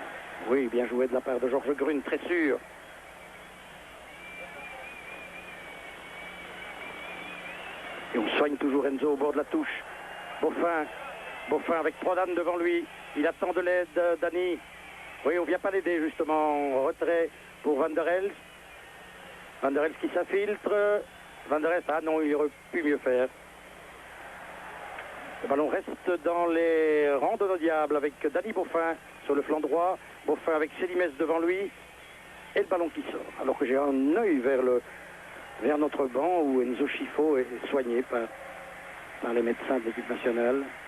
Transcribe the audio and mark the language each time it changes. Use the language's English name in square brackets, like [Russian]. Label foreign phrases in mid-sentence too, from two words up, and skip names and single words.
[French] Oui, bien joué de la part de Georges Grune, très sûr. Et on soigne toujours Enzo au bord de la touche. Beaufin avec Prodan devant lui. Il attend de l'aide, Dani. Oui, on ne vient pas l'aider justement. Retrait pour Van der Elst. Van der Elst qui s'infiltre. Van der Elst, ah non, il aurait pu mieux faire. Le ballon reste dans les rangs de nos diables avec Dani Beaufin sur le flanc droit. Beaufin avec Sélimès devant lui. Et le ballon qui sort. Alors que j'ai un œil vers notre banc où Enzo Scifo est soigné par les médecins de l'équipe nationale.